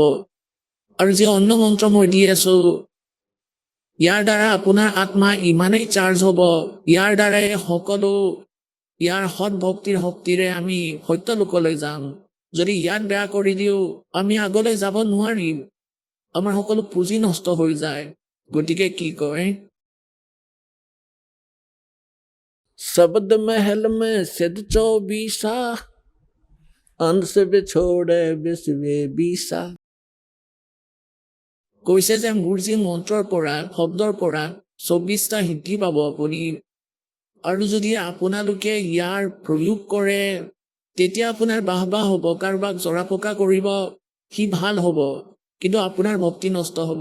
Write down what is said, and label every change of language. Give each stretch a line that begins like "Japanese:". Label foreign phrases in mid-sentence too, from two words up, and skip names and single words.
Assamese: আৰু যি অন্য মন্ত্ৰ মই দি আছো, ইয়াৰ দ্বাৰা আপোনাৰ আত্মা ইমানেই চাৰ্জ হ'ব, ইয়াৰ দ্বাৰাই সকলো ইয়াৰ সৎ ভক্তিৰ শক্তিৰে আমি সত্যলোকলৈ যাম। যদি ইয়াক বেয়া কৰি দিওঁ, আমি আগলৈ যাব নোৱাৰিম, আমাৰ সকলো পুঁজি নষ্ট হৈ যায়। গতিকে কি কয়,
Hindi: शब्द महल में सिद्ध 24 अंश बिछोड़े विश्वे 20।
Assamese: কৈছে যে মোৰ যি মন্ত্ৰৰ পৰা শব্দৰ পৰা 24টা সিদ্ধি পাব আপুনি, আৰু যদি আপোনালোকে ইয়াৰ প্ৰয়োগ কৰে, তেতিয়া আপোনাৰ বাহ হ'ব। কাৰোবাক জৰা ফুকা কৰিব, সি ভাল হ'ব, কিন্তু আপোনাৰ ভক্তি নষ্ট হ'ব।